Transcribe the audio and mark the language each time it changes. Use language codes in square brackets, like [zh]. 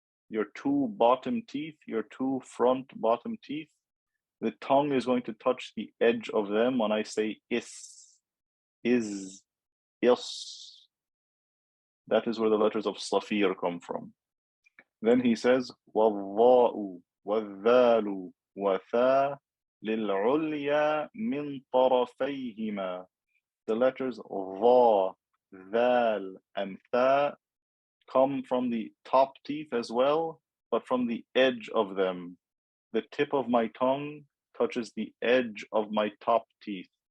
[en] Your two bottom teeth, your two front bottom teeth, the tongue is going to touch the edge of them when I say is, is. That is where the letters of Safir come from. Then he says, [ar] وَالضَّاءُ وَالذَّالُ وَثَا لِلْعُلْيَا مِنْ طَرَفَيْهِمَا. [en] The letters Dha, Dhal, and Tha come from the top teeth as well, but from the edge of them. The tip of my tongue touches the edge of my top teeth.